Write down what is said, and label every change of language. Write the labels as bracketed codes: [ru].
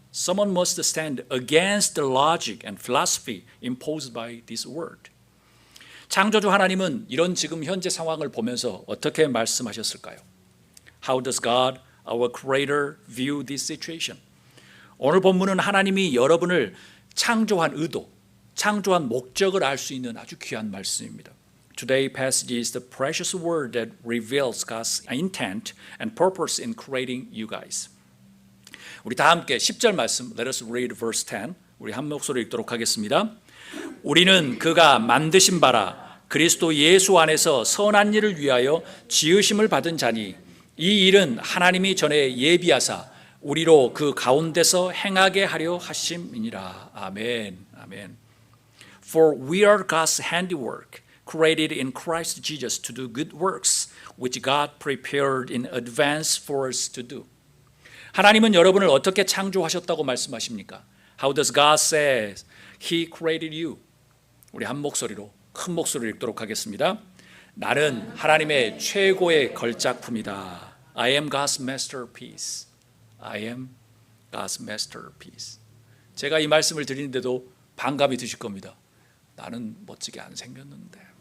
[en] Someone must stand against the logic and philosophy imposed by this world. [ko] 창조주 하나님은 이런 지금 현재 상황을 보면서 어떻게 말씀하셨을까요? [en] How does God, our Creator, view this situation? [ko] 오늘 본문은 하나님이 여러분을 창조한 의도, 창조한 목적을 알 수 있는 아주 귀한 말씀입니다. [en] Today's passage is the precious word that reveals God's intent and purpose in creating you guys. [ko] 우리 다 함께 10절 말씀, [en] let us read verse 10. [ko] 우리 한 목소리 읽도록 하겠습니다. 우리는 그가 만드신 바라 그리스도 예수 안에서 선한 일을 위하여 지으심을 받은 자니 이 일은 하나님이 전에 예비하사 우리로 그 가운데서 행하게 하려 하심이니라. 아멘. 아멘. [en] For we are God's handiwork, created in Christ Jesus to do good works, which God prepared in advance for us to do. [ko] 하나님은 여러분을 어떻게 창조하셨다고 말씀하십니까? [en] How does God say He created you? [ko] 우리 한 목소리로 큰 목소리로 읽도록 하겠습니다. 나는 하나님의 최고의 걸작품이다. [en] I am God's masterpiece. I am God's masterpiece. [ko] 제가 이 말씀을 드리는데도 반감이 드실 겁니다. 나는 멋지게 안 생겼는데.